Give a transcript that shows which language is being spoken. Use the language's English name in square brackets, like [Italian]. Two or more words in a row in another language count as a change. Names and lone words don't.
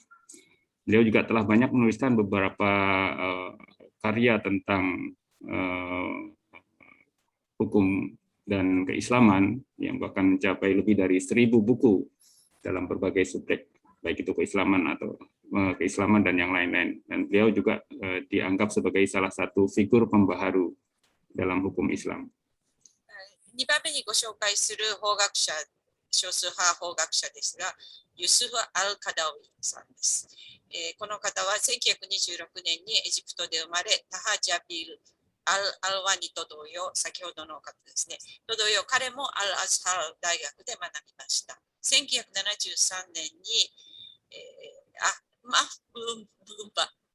[Indonesian] Beliau juga telah banyak menuliskan beberapa karya tentang hukum dan keislaman yang bahkan mencapai lebih dari 1000 buku dalam berbagai subjek, baik itu keislaman atau keislaman dan yang lain-lain. Dan beliau juga dianggap sebagai salah satu figur pembaharu dalam hukum Islam. [Japanese] 2 番目にご紹介する法学者、少数派法学者ですが、ユスフ・アルカダウィさんです。この方は1926年にエジプトで生まれ、タハ・ジャビル・アルワニと同様、先ほどの方ですね、と同様、彼もアル・アズハル大学で学びました。1973年に、マフブンバ。